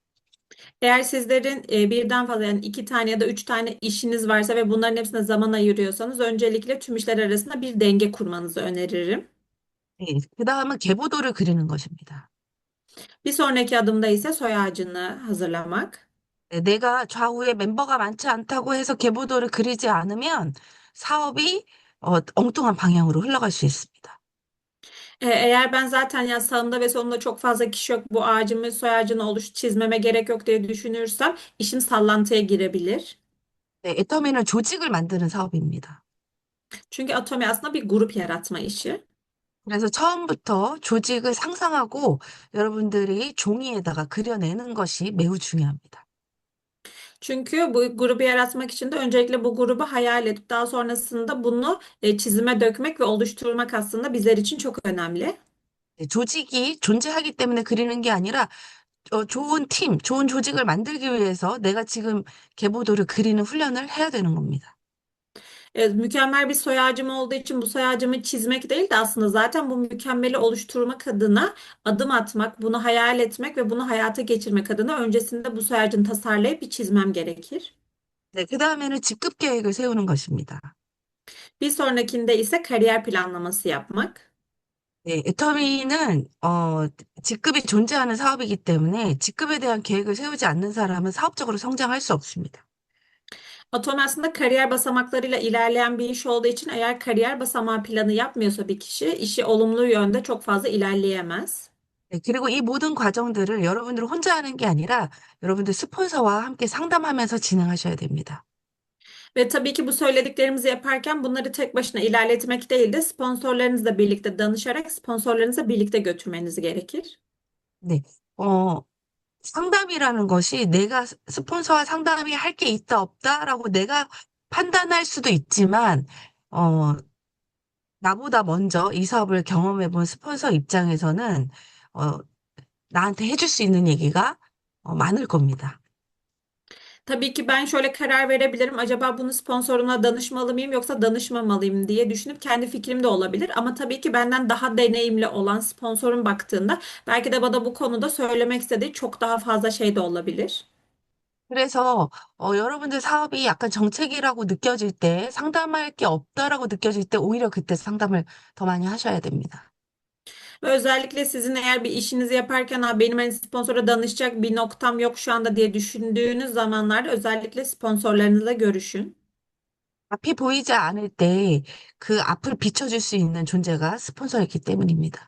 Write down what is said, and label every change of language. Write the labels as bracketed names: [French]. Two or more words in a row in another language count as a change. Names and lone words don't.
[Turkish] Eğer sizlerin birden fazla yani iki tane ya da üç tane işiniz varsa ve bunların hepsine zaman ayırıyorsanız öncelikle tüm işler arasında bir denge kurmanızı öneririm. [Korean] 네, 그 다음은 계보도를 그리는 것입니다. [Turkish] Bir sonraki adımda ise soy ağacını hazırlamak. [Korean] 네, 내가 좌우에 멤버가 많지 않다고 해서 계보도를 그리지 않으면 사업이 엉뚱한 방향으로 흘러갈 수 있습니다. [Turkish] Eğer ben zaten ya sağımda ve solumda çok fazla kişi yok bu ağacımı soy ağacını çizmeme gerek yok diye düşünürsem işim sallantıya girebilir. [Korean] 네, 애터미는 조직을 만드는 사업입니다. [Turkish] Çünkü Atomi aslında bir grup yaratma işi. [Korean] 그래서 처음부터 조직을 상상하고 여러분들이 종이에다가 그려내는 것이 매우 중요합니다. [Turkish] Çünkü bu grubu yaratmak için de öncelikle bu grubu hayal edip daha sonrasında bunu çizime dökmek ve oluşturmak aslında bizler için çok önemli. [Korean] 네, 조직이 존재하기 때문에 그리는 게 아니라 좋은 조직을 만들기 위해서 내가 지금 계보도를 그리는 훈련을 해야 되는 겁니다. [Turkish] Mükemmel bir soy ağacım olduğu için bu soy ağacımı çizmek değil de aslında zaten bu mükemmeli oluşturmak adına adım atmak, bunu hayal etmek ve bunu hayata geçirmek adına öncesinde bu soy ağacını tasarlayıp bir çizmem gerekir. [Korean] 네, 그 다음에는 직급 계획을 세우는 것입니다. [Turkish] Bir sonrakinde ise kariyer planlaması yapmak. [Korean] 네, 애터미는 직급이 존재하는 사업이기 때문에 직급에 대한 계획을 세우지 않는 사람은 사업적으로 성장할 수 없습니다. [Turkish] Atom aslında kariyer basamaklarıyla ilerleyen bir iş olduğu için eğer kariyer basamağı planı yapmıyorsa bir kişi işi olumlu yönde çok fazla ilerleyemez. [Korean] 네, 그리고 이 모든 과정들을 여러분들 혼자 하는 게 아니라 여러분들 스폰서와 함께 상담하면서 진행하셔야 됩니다. [Turkish] Ve tabii ki bu söylediklerimizi yaparken bunları tek başına ilerletmek değil de sponsorlarınızla birlikte danışarak sponsorlarınızla birlikte götürmeniz gerekir. [Korean] 네, 상담이라는 것이 내가 스폰서와 상담이 할 게 있다, 없다라고 내가 판단할 수도 있지만, 어, 나보다 먼저 이 사업을 경험해 본 스폰서 입장에서는, 어, 나한테 해줄 수 있는 얘기가 많을 겁니다. [Turkish] Tabii ki ben şöyle karar verebilirim. Acaba bunu sponsoruma danışmalı mıyım yoksa danışmamalıyım diye düşünüp kendi fikrim de olabilir. Ama tabii ki benden daha deneyimli olan sponsorum baktığında belki de bana bu konuda söylemek istediği çok daha fazla şey de olabilir. [Korean] 그래서 여러분들 사업이 약간 정책이라고 느껴질 때, 상담할 게 없다라고 느껴질 때, 오히려 그때 상담을 더 많이 하셔야 됩니다. [Turkish] Ve özellikle sizin eğer bir işinizi yaparken ha, benim hani sponsora danışacak bir noktam yok şu anda diye düşündüğünüz zamanlarda özellikle sponsorlarınızla görüşün. [Korean] 앞이 보이지 않을 때 그 앞을 비춰줄 수 있는 존재가 스폰서였기 때문입니다.